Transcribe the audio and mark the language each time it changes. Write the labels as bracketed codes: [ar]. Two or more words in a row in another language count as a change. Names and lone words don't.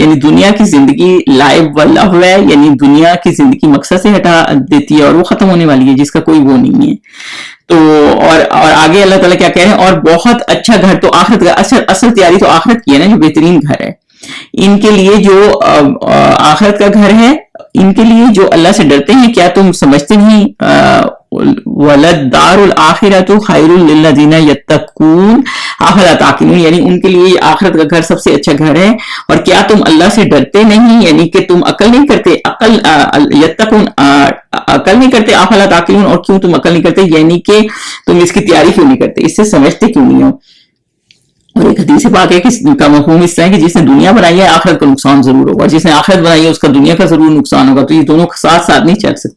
[hi] यानी दुनिया की जिंदगी [ar] لعب و لهو [hi] है, यानी दुनिया की जिंदगी मकसद से हटा देती है और वो खत्म होने वाली है, जिसका कोई वो नहीं है। तो और आगे अल्लाह ताला क्या कह रहे हैं, और बहुत अच्छा घर तो आखिरत का, असल तैयारी तो आखिरत की है ना, जो बेहतरीन घर है इनके लिए, जो आखिरत का घर है इनके लिए जो अल्लाह से डरते हैं। क्या तुम समझते नहीं? [ar] وللدار الآخرة خير للذين يتقون أفلا تعقلون, [hi] यानी उनके लिए आखिरत का घर सबसे अच्छा घर है। और क्या तुम अल्लाह से डरते नहीं, यानी कि तुम अकल नहीं करते? यत्तकून अकल नहीं करते, [ar] أفلا تعقلون, [hi] और क्यों तुम अकल नहीं करते, यानी कि तुम इसकी तैयारी क्यों नहीं करते, इससे समझते क्यों नहीं हो? और एक हदीस पाक है कि का मफहूम इस तरह है कि जिसने दुनिया बनाई है आखिरत का नुकसान जरूर होगा, जिसने आखिरत बनाई है उसका दुनिया का जरूर नुकसान होगा, तो ये दोनों साथ साथ नहीं चल सकते।